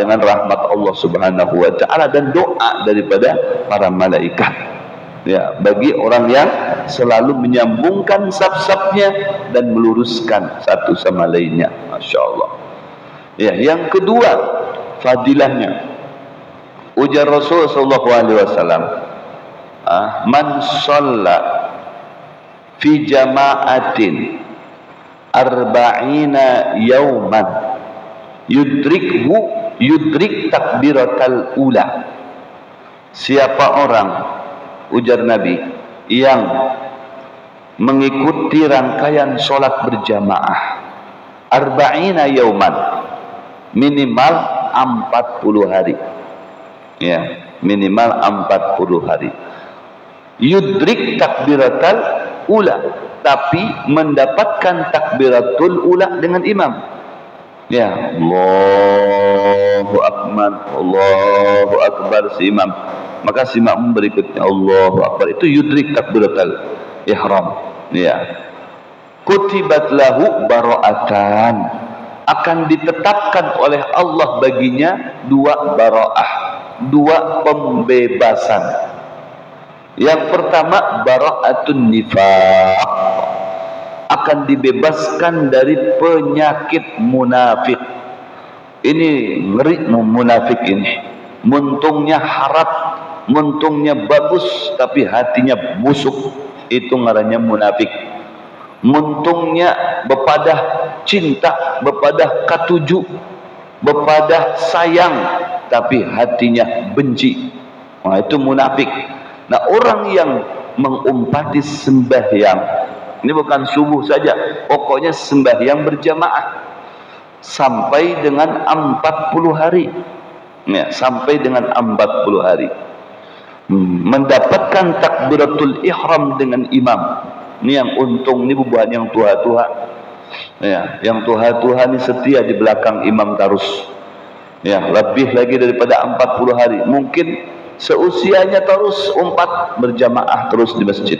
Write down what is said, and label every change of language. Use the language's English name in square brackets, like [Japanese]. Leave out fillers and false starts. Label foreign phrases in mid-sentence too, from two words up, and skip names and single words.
[Indonesian] Dengan rahmat Allah [Arabic] سبحانه وتعالى [Indonesian] dan doa daripada para malaikat. Ya, bagi orang yang selalu menyambungkan saf-safnya dan meluruskan satu sama lainnya. [Arabic] ما شاء الله. [Indonesian] Ya, yang kedua fadilahnya, ujar Rasul [Arabic] صلى الله عليه وسلم, من صلى في جماعة أربعين يوما يدرك التكبيرة الأولى. [Indonesian] Siapa orang, ujar Nabi, yang mengikuti rangkaian sholat berjamaah [Arabic] أربعين يوما, [Indonesian] minimal 40 hari ya, minimal 40 hari, [Arabic] يدرك التكبيرة الأولى, [Indonesian] tapi mendapatkan [Arabic] التكبيرة الأولى [Indonesian] dengan imam ya, [Arabic] الله أكبر, الله أكبر [Indonesian] si imam, maka si imam berikutnya [Arabic] الله أكبر, [Indonesian] itu [Arabic] يدرك تكبيرة الإحرام [Indonesian] ya. [Arabic] كتبت له براءتان, [Indonesian] akan ditetapkan oleh Allah baginya dua bara'ah, dua pembebasan. Yang pertama [Arabic] براءة النفاق, [Indonesian] akan dibebaskan dari penyakit munafik. Ini ngeri munafik ini. [Banjar] Muntungnya harap, muntungnya bagus, tapi hatinya busuk. Itu ngarannya munafik. Muntungnya bepadah cinta, bepadah katuju, bepadah sayang, tapi hatinya benci. [Indonesian] Nah, itu munafik. Nah, orang yang mengumpati sembahyang, ini bukan subuh saja, pokoknya sembahyang berjamaah sampai dengan 40 hari ya, sampai dengan 40 hari mendapatkan [Arabic] تكبيرة الإحرام [Indonesian] dengan imam. Ini yang untung, ini bukan yang tua-tua ya, yang tua-tua ini setia di belakang imam terus ya, lebih lagi daripada 40 hari, mungkin seusianya terus umpat berjamaah terus di masjid.